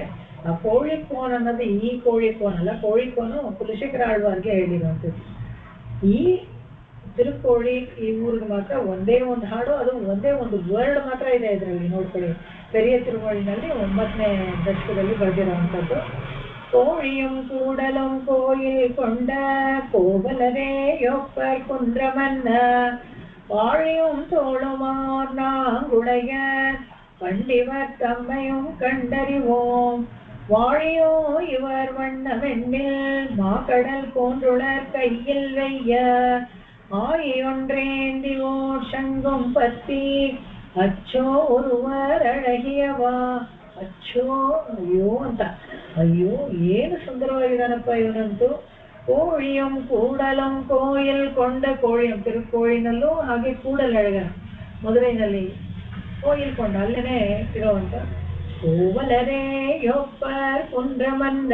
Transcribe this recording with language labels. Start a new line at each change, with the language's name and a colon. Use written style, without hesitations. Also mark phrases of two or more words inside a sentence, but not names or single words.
Kannada: ಆ ಕೋಳಿಕೋನ್ ಅನ್ನೋದು ಈ ಕೋಳಿಕೋನ್ ಅಲ್ಲ, ಕೋಳಿಕೋನು ಕುಲಶೇಖರ ಆಳ್ವಾರ್ಗೆ ಹೇಳಿರುವಂಥದ್ದು. ಈ ತಿರುಕೋಳಿ ಈ ಊರಿಗೆ ಮಾತ್ರ ಒಂದೇ ಒಂದು ಹಾಡು, ಅದು ಒಂದೇ ಒಂದು ವರ್ಡ್ ಮಾತ್ರ ಇದೆ ಇದರಲ್ಲಿ. ನೋಡ್ಕೊಳ್ಳಿ, ಪೆರಿಯ ತಿರುಮಳಿನಲ್ಲಿ 9ನೇ ದಶಕದಲ್ಲಿ ಬರೆದಿರುವಂಥದ್ದು.
Tamil: கோழியும் கூடலும் கோயில் கொண்ட கோவலரே யொப்பர் குன்றமன்ன வாழியும் தோளுமார் நாங்குடைய பண்டிவர் தம்மையும் கண்டறிவோம் வாழியோ இவர் வண்ணமென்னில் மாக்கடல் போன்றுளர் கையில் வைய ஆயொன்றேந்தி ஓர் சங்கும் பத்தி அச்சோ ஒருவர் அழகியவா.
Kannada: ಅಚ್ಚೋ ಅಯ್ಯೋ ಅಂತ, ಅಯ್ಯೋ ಏನು ಸುಂದರವಾಗಿದ್ದಾನಪ್ಪ ಇವನಂತೂ.
Tamil: கோழியும் கூடலும் கோயில் கொண்ட
Kannada: ಕೋಳಿಯಂ ತಿರುಕೋಳಿನಲ್ಲೂ ಹಾಗೆ ಕೂಡಲ್ ಅಳಗ ಮದುರೈನಲ್ಲಿ
Tamil: கோயில் கொண்ட
Kannada: ಅಲ್ಲೇನೆ ಇರೋವಂಥ
Tamil: கோவலரே யொப்பர் குன்றமன்ன.